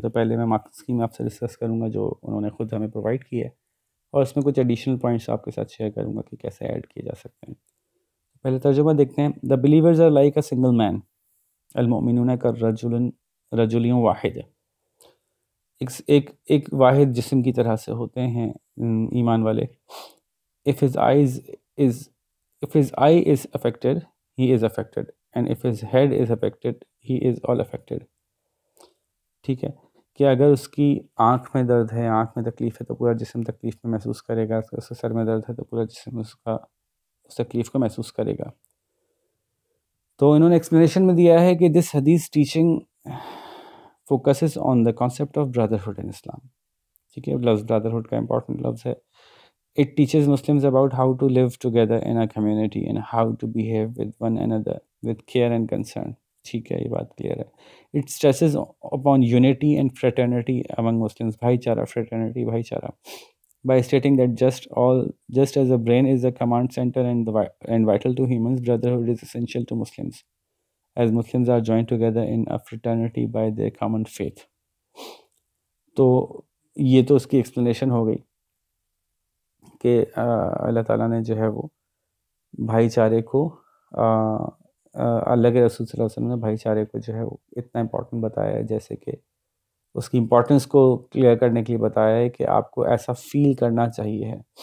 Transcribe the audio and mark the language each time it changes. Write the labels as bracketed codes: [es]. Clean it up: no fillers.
[ur] تو پہلے میں مارکنگ اسکیم آپ سے ڈسکس کروں گا جو انہوں نے خود ہمیں پرووائڈ کی ہے، اور اس میں کچھ ایڈیشنل پوائنٹس آپ کے ساتھ شیئر کروں گا کہ کیسے ایڈ کیے جا سکتے ہیں. پہلے ترجمہ دیکھتے ہیں. [en] the believers are like a single man, [ar] المؤمنون رجل واحد. [ur] ایک واحد جسم کی طرح سے ہوتے ہیں ایمان والے. [en] if his eyes is if his eye is affected, he is affected, and if his head is affected, he is all affected. [ur] ٹھیک ہے کہ اگر اس کی آنکھ میں درد ہے، آنکھ میں تکلیف ہے، تو پورا جسم تکلیف میں محسوس کرے گا. اس کے سر میں درد ہے تو پورا جسم اس تکلیف کو محسوس کرے گا. تو انہوں نے ایکسپلینیشن میں دیا ہے کہ [en] This حدیث teaching focuses on the concept of brotherhood in Islam. [ur] ٹھیک ہے، لفظ برادرہڈ کا امپورٹنٹ لفظ ہے. [en] It teaches Muslims about how to live together in a community and how to behave with one another with care and concern. [ur] ٹھیک ہے، یہ بات کلیئر ہے. [en] It stresses upon unity and fraternity among Muslims. [ur] بھائی چارہ، fraternity، بھائی چارہ. [en] By stating that just as the brain is a command center and vital to humans, brotherhood is essential to Muslims, as Muslims are joined together in a fraternity by their common faith. [ur] تو یہ تو اس کی explanation ہو گئی کہ اللہ تعالیٰ نے جو ہے وہ بھائی چارے کو اللہ کے رسول صلی اللہ علیہ وسلم نے بھائی چارے کو جو ہے وہ اتنا امپورٹنٹ بتایا ہے، جیسے کہ اس کی امپورٹنس کو کلیئر کرنے کے لیے بتایا ہے کہ آپ کو ایسا فیل کرنا چاہیے ہے.